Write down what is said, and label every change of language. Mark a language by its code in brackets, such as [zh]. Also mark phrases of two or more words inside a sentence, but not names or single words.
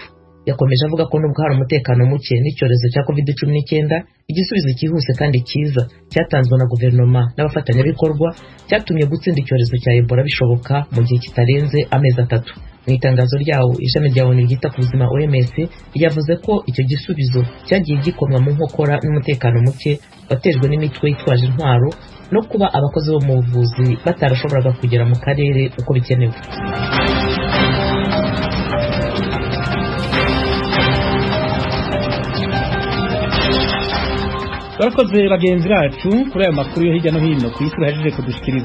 [rw] Yakomeje avuga ko nubwo hari umutekano muke n'icyorezo cya COVID-19, igisubizo cyihuse kandi cyiza cyatanzwe na guverinoma n'abafatanyabikorwa cyatumye gutsinda icyorezo cya Ebola bishoboka mu gihe kitarenze amezi 3. Mu itangazo ryawo, ishami rya ONU ryita ku buzima OMS yavuze ko icyo gisubizo cyagiye gikomwa mu nkokora n'umutekano muke watejwe n'imitwe yitwaje intwaro no kuba abakozi bo mu buvuzi batarashoboraga kugera mu karere uko bikenewe. [rn] Barakoze bagenzi bacu kuri aya makuru yo hirya no hino ku isi bahejeje kudushikiriza.